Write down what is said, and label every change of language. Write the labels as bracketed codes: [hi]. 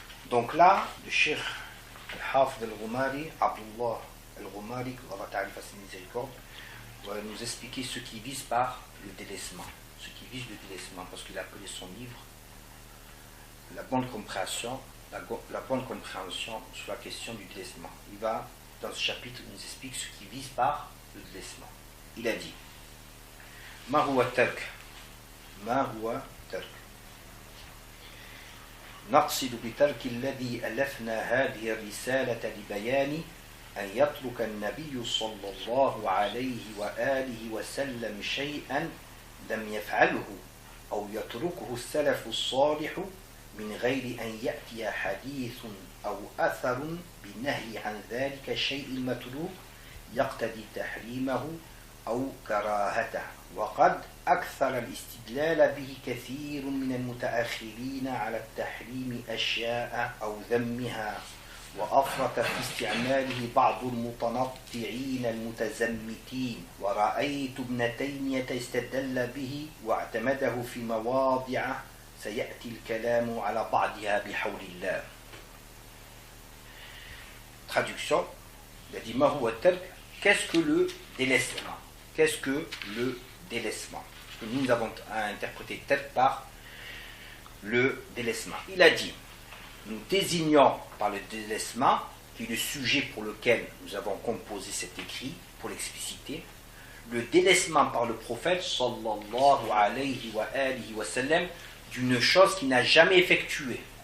[fr] Donc là, le Cheikh Al-Hafid Al-Ghumari, Abdullah Al-Ghumari, que Allah Ta'ala fasse miséricorde, va nous expliquer ce qui vise par le délaissement. Parce qu'il a appelé son livre la bonne compréhension sur la question du délaissement. Il va, dans ce chapitre, il nous explique ce qui vise par le délaissement. Il a dit [ar] Ma huwa tark نقصد بترك الذي ألفنا هذه الرسالة لبيان أن يترك النبي صلى الله عليه وآله وسلم شيئا لم يفعله أو يتركه السلف الصالح من غير أن يأتي حديث أو أثر بنهي عن ذلك الشيء المتروك يقتضي تحريمه أو كراهته وقد أكثر الاستدلال به كثير من المتأخرين على التحريم أشياء أو ذمها وأفرط في استعماله بعض المتنطعين المتزمتين ورأيت ابن تيمية استدل به واعتمده في مواضع سيأتي الكلام على بعضها بحول الله. [fr] Traduction, il a dit [ar] Ma huwa tark, [fr] qu'est-ce que le délaissement? Qu'est-ce que le délaissement? Parce que nous avons interprété tark par le délaissement. Il a dit nous désignons par le délaissement, qui est le sujet pour lequel nous avons composé cet écrit, pour l'expliciter, le délaissement par le prophète [ar] sallallahu alayhi wa sallam [fr] d'une chose qu'il n'a jamais effectuée.